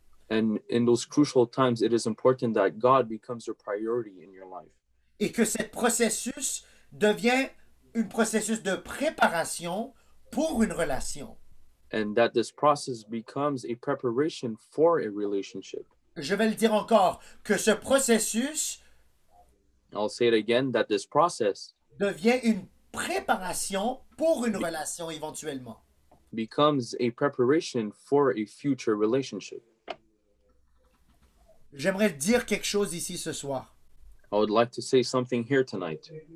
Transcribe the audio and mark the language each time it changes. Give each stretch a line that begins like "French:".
English: And in those crucial times, it is important that God becomes your priority in your life.
French: Et que ce processus devient un processus de préparation pour une relation.
English: And that this process becomes a preparation for a relationship.
French: Je vais le dire encore, que ce processus
English: I'll say it again, that this process
French: devient une préparation pour une relation éventuellement.
English: becomes a preparation for a future relationship.
French: J'aimerais dire quelque chose ici ce soir.
English: I would like to say something here tonight.